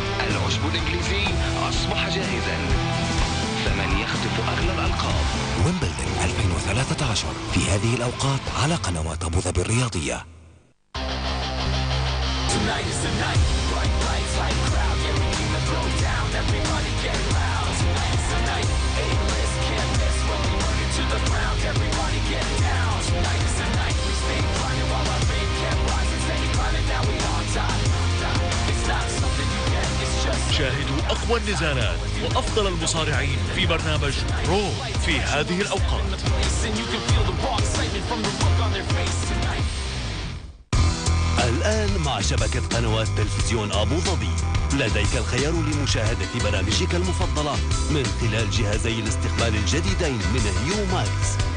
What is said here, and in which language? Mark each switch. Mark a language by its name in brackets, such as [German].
[Arabic] العشب الإنجليزي أصبح جاهزا. فمن يخطف أغلى الألقاب؟ ويمبلدون 2013 في هذه الأوقات على قنوات أبوظبي الرياضية. [English] Tonight is the night, bright lights, light crowd, yeah we need to throw down, everybody get loud. Tonight is the night, A-list can't miss, when we burn it to the ground, everybody get down. Tonight is the night, we stay climbing while our fame kept rising, steady climbing, now we on top. It's not something you get, it's just... [Arabic] شاهدوا أقوى النزالات وأفضل المصارعين في برنامج رو في هذه الأوقات. الآن مع شبكة قنوات تلفزيون أبو ظبي لديك الخيار لمشاهدة برامجك المفضلة من خلال جهازي الاستقبال الجديدين من هيو ماكس.